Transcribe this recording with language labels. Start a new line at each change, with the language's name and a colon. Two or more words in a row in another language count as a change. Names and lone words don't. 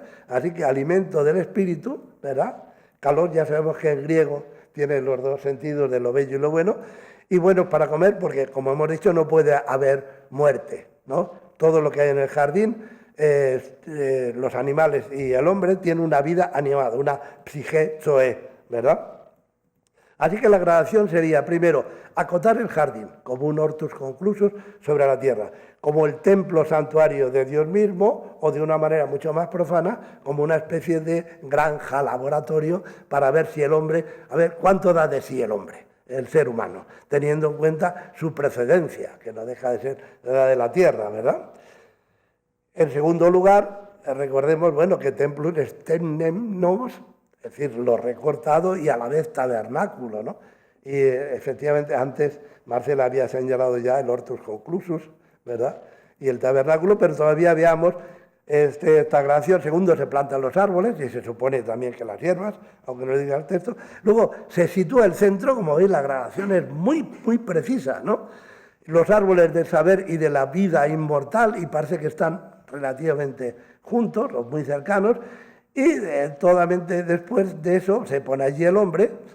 Spanish: Así que alimento del espíritu, ¿verdad? Calor, ya sabemos que en griego tiene los dos sentidos de lo bello y lo bueno, y buenos para comer porque, como hemos dicho, no puede haber muerte, ¿no? Todo lo que hay en el jardín, los animales y el hombre tienen una vida animada, una psique zoe, ¿verdad? Así que la gradación sería, primero, acotar el jardín como un
Latin: hortus conclusus
Spanish: sobre la tierra, como el templo santuario de Dios mismo, o de una manera mucho más profana, como una especie de granja, laboratorio, para ver si el hombre, a ver, cuánto da de sí el hombre, el ser humano, teniendo en cuenta su precedencia, que no deja de ser la de la tierra, ¿verdad? En segundo lugar, recordemos, bueno, que
Latin: templum externem nos,
Spanish: es decir, lo recortado y a la vez tabernáculo, ¿no? Y efectivamente antes Marcela había señalado ya el
Latin: hortus conclusus,
Spanish: ¿verdad? Y el tabernáculo, pero todavía veamos esta gradación. Segundo, se plantan los árboles y se supone también que las hierbas, aunque no lo diga el texto. Luego se sitúa el centro, como veis la gradación es muy precisa, ¿no? Los árboles del saber y de la vida inmortal, y parece que están relativamente juntos o muy cercanos, y totalmente después de eso se pone allí el hombre.